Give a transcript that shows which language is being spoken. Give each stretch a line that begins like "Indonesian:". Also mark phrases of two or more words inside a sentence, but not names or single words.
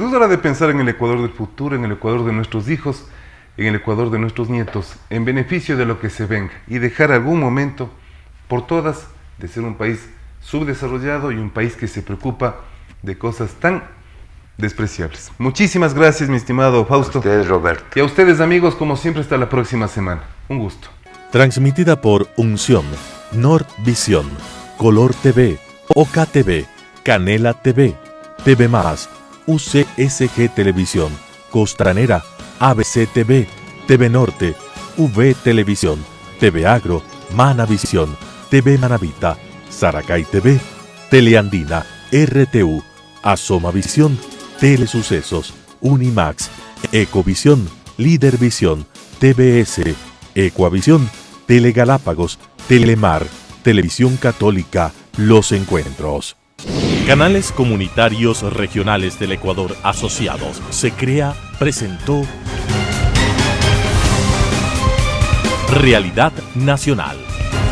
Spanish: Es hora de pensar en el Ecuador del futuro, en el Ecuador de nuestros hijos, en el Ecuador de nuestros nietos, en beneficio de lo que se venga, y dejar algún momento, por todas, de ser un país subdesarrollado y un país que se preocupa de cosas tan despreciables. Muchísimas gracias, mi estimado Fausto. A ustedes, Roberto. Y a ustedes, amigos, como siempre, hasta la próxima semana. Un gusto. Transmitida por Unción, Nordvisión, Color TV, Oca TV, Canela TV, TV+, UCSG Televisión, Costranera, ABC TV, TV Norte, V Televisión, TV Agro, Manavisión, TV Manavita, Saracay TV, Teleandina, RTU, Asomavisión, Telesucesos, Unimax, Ecovisión, Lídervisión, TVS, Ecuavisión, Telegalápagos, Telemar, Televisión Católica, Los Encuentros. Canales comunitarios regionales del Ecuador asociados. Se crea, presentó Realidad Nacional.